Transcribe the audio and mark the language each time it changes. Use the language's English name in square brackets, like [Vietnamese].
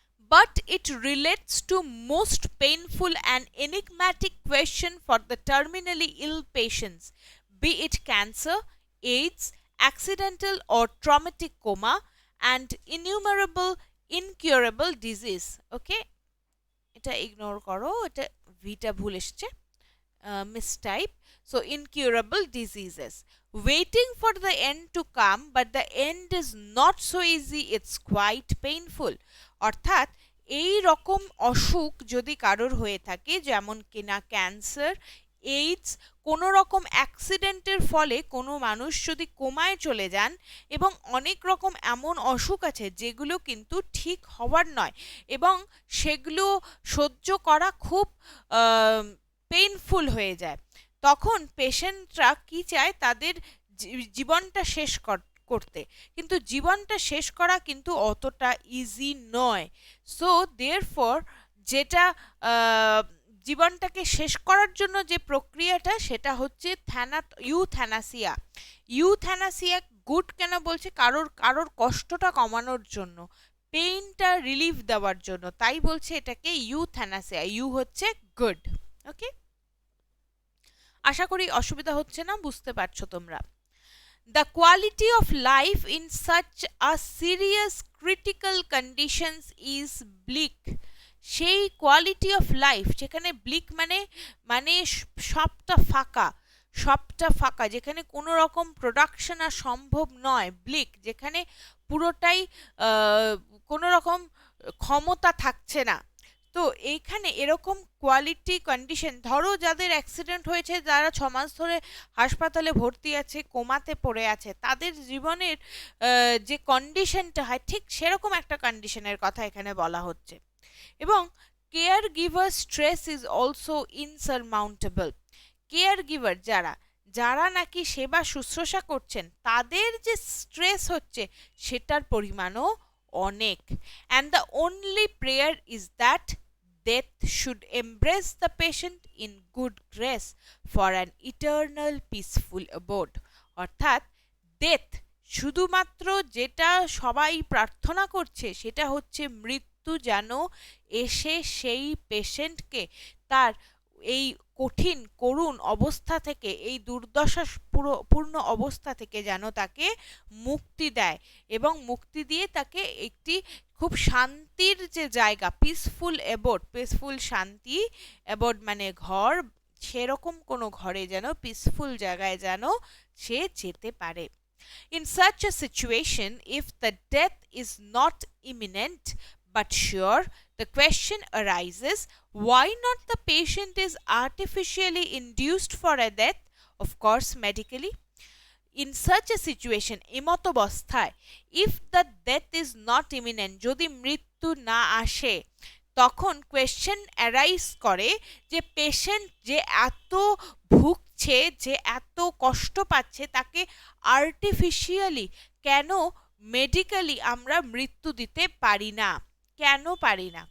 [English] But it relates to most painful and enigmatic question for the terminally ill patients, be it cancer, AIDS, accidental or traumatic coma, and innumerable incurable disease. [Bangla] Okay, এটা ignore করো, এটা ভিটা ভুল এসছে, মিসটাইপ। [English] So incurable diseases waiting for the end to come, but the end is not so easy, it's quite painful. [Bangla] অর্থাৎ এই রকম অসুখ যদি কারোর হয়ে থাকে, যেমন কিনা ক্যান্সার, এইডস, কোনো রকম অ্যাক্সিডেন্টের ফলে কোনো মানুষ যদি কোমায় চলে যান, এবং অনেক রকম এমন অসুখ আছে যেগুলো কিন্তু ঠিক হওয়ার নয় এবং সেগুলো সহ্য করা খুব পেইনফুল হয়ে যায়, তখন পেশেন্টরা কি চায়? তাদের জীবনটা শেষ করতে, কিন্তু জীবনটা শেষ করা কিন্তু অতটা ইজি নয়। [English] so therefore [Bangla] যেটা জীবনটাকে শেষ করার জন্য যে প্রক্রিয়াটা সেটা হচ্ছে ইউথ্যানাসিয়া। ইউথ্যানাসিয়া গুড কেন বলছে? কারোর কারোর কষ্টটা কমানোর জন্য, পেইনটা রিলিফ দেওয়ার জন্য, তাই বলছে এটাকে ইউথ্যানাসিয়া। ইউ হচ্ছে গুড। ওকে, আশা করি অসুবিধা হচ্ছে না, বুঝতে পারছো তোমরা। [English] The quality of life in such a serious critical conditions is bleak. [Bangla] সেই কোয়ালিটি অফ লাইফ যেখানে ব্লিক মানে মানে সবটা ফাঁকা, সবটা ফাঁকা, যেখানে কোনো রকম প্রোডাকশন আর সম্ভব নয়। ব্লিক যেখানে পুরোটাই কোনো রকম ক্ষমতা থাকছে না। তো এইখানে এরকম কোয়ালিটি কন্ডিশন, ধরো যাদের অ্যাক্সিডেন্ট হয়েছে, যারা 6 মাস ধরে হাসপাতালে ভর্তি আছে, কোমাতে পড়ে আছে, তাদের জীবনের যে কন্ডিশনটা হয় ঠিক সেরকম একটা কন্ডিশনের কথা এখানে বলা হচ্ছে। এবং [English] Caregiver stress is also insurmountable. [Bangla] Care giver যারা যারা নাকি সেবা শুশ্রূষা করছেন, তাদের যে স্ট্রেস হচ্ছে সেটার পরিমাণও অনেক। And the only prayer is that [English] death should embrace the patient in good grace for an eternal peaceful abode. [Bangla] অর্থাৎ ডেথ, শুধুমাত্র যেটা সবাই প্রার্থনা করছে সেটা হচ্ছে মৃত্যু যেন এসে সেই পেশেন্টকে তার এই কঠিন করুণ অবস্থা থেকে, এই দুর্দশা পূর্ণ অবস্থা থেকে যেন তাকে মুক্তি দেয়, এবং মুক্তি দিয়ে তাকে একটি খুব শান্তির যে জায়গা, পিসফুল অ্যাবোর্ড, পিসফুল শান্তি অ্যাবোর্ড মানে ঘর, সেরকম কোনো ঘরে যেন, পিসফুল জায়গায় যেন সে যেতে পারে। [English] In such a situation, if the death is not imminent but sure, the question arises, why not the patient is artificially induced for a death, of course medically? In such a situation, [Bangla] এমত অবস্থায়, [English] if the death is not imminent, [Bangla] যদি মৃত্যু না আসে, তখন question arise করে যে patient যে এত ভুগছে, যে এত কষ্ট পাচ্ছে, তাকে আর্টিফিশিয়ালি কেন মেডিকেলি আমরা মৃত্যু দিতে পারি না? কেন পারি না?